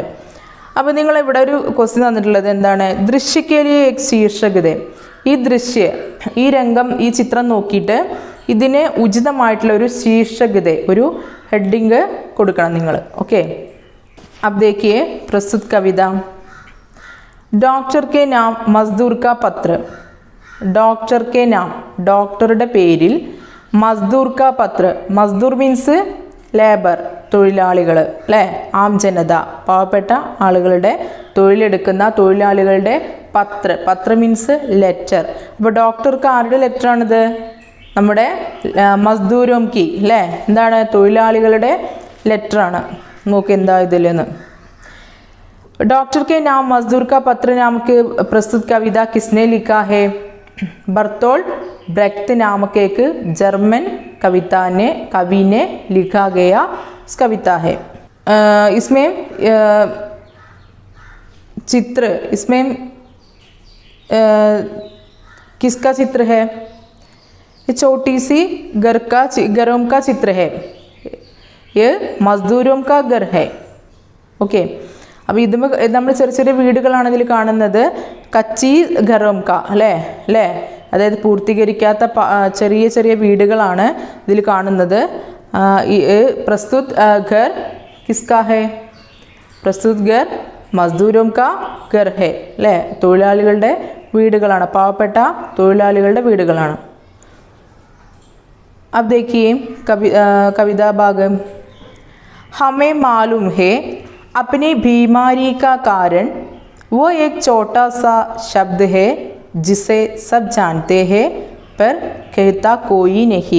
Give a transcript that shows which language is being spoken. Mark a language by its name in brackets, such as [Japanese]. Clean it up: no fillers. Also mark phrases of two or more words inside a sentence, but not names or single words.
[Malayalam] അപ്പോൾ നിങ്ങൾ ഇവിടെ ഒരു ക്വസ്റ്റ്യൻ തന്നിട്ടുള്ളത് എന്താണ്? [Hindi] दृश्य के लिए एक शीर्षक. [Malayalam] ഈ രംഗം, ഈ ചിത്രം നോക്കിയിട്ട് ഇതിന് ഉചിതമായിട്ടുള്ള ഒരു ശീർഷകത, ഒരു ഹെഡിങ് കൊടുക്കണം നിങ്ങൾ. ഓക്കെ, [Hindi] अब देखिए प्रस्तुत कविता। डॉक्टर के नाम मजदूर का पत्र। डॉक्टर के नाम, [Malayalam] ഡോക്ടറുടെ പേരിൽ, [Hindi] मज़दूर का पत्र, [Malayalam] മസ്ദൂർ [English] means labour, [Malayalam] തൊഴിലാളികൾ അല്ലേ, [Hindi] आम जनता, [Malayalam] പാവപ്പെട്ട ആളുകളുടെ, തൊഴിലെടുക്കുന്ന തൊഴിലാളികളുടെ പത്ര [English] means letter. [Malayalam] അപ്പോൾ ഡോക്ടർക്ക് ആരുടെ ലെറ്ററാണിത്? നമ്മുടെ [Hindi] मज़दूरों की [Malayalam] അല്ലേ, എന്താണ്? തൊഴിലാളികളുടെ ലെറ്ററാണ്. നോക്ക് എന്താ ഇതിലെന്ന്. [Hindi] डॉक्टर के नाम मजदूर का पत्र नामक प्रस्तुत कविता किसने लिखा है? बर्तोल्ट ब्रेख्त नामक एक जर्मन कवि ने लिखा गया कविता है. इसमें चित्र, इसमें किसका चित्र है? छोटी सी घरों का चित्र है. ये मजदूरों का घर है. ओके, [Malayalam] അപ്പോൾ ഇത് നമ്മൾ ചെറിയ ചെറിയ വീടുകളാണ് ഇതിൽ കാണുന്നത്. [Hindi] कच्ची घरों का [Malayalam] അല്ലേ, അതായത് പൂർത്തീകരിക്കാത്ത ചെറിയ ചെറിയ വീടുകളാണ് ഇതിൽ കാണുന്നത്. [Hindi] प्रस्तुत घर किसका है? प्रस्तुत घर मज़दूरों का घर है [Malayalam] അല്ലേ, തൊഴിലാളികളുടെ വീടുകളാണ്, പാവപ്പെട്ട തൊഴിലാളികളുടെ വീടുകളാണ്. [Hindi] अब देखिए कविता भाग. हमें मालूम है अपनी बीमारी का कारण वो एक छोटा सा शब्द है जिसे सब जानते हैं पर कहता कोई नहीं.